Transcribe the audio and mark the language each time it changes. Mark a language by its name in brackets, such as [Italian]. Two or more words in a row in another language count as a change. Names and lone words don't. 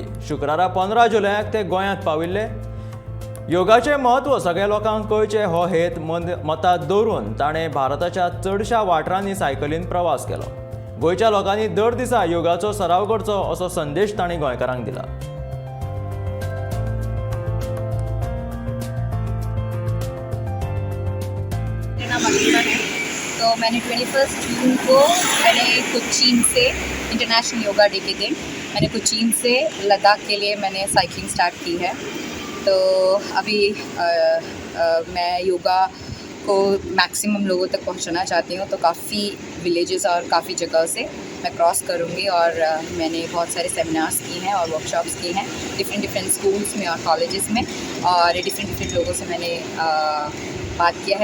[Konkani] शुक्रारा 15 जुलयाक ते गोंयांत पाविल्ले. योगाचें म्हत्व सगळ्या लोकांक कळचें हो हेत मतांत दवरून ताणें भारताच्या चडशा वाठारांनी सायकलीन प्रवास केलो. गोंयच्या लोकांनी दर दिसा योगाचो सराव करचो असो संदेश ताणें गोंयकारांक दिला. [Hindi] मकबूला है। तो मैंने 21 जून को कोचीन से इंटरनेशनल योगा डे के दिन मैंने कोचीन से लद्दाख के लिए मैंने साइकिलिंग स्टार्ट की है। तो अभी मैं योगा को मैक्सिमम लोगों तक पहुंचाना चाहती हूं, तो काफ़ी विलेजेस और काफ़ी जगह से मैं क्रॉस करूंगी और मैंने बहुत सारे सेमिनार्स की हैं और वर्कशॉप्स की हैं [English] different schools [Hindi] में और कॉलेजेस में, और डिफरेंट लोगों से मैंने बात किया है।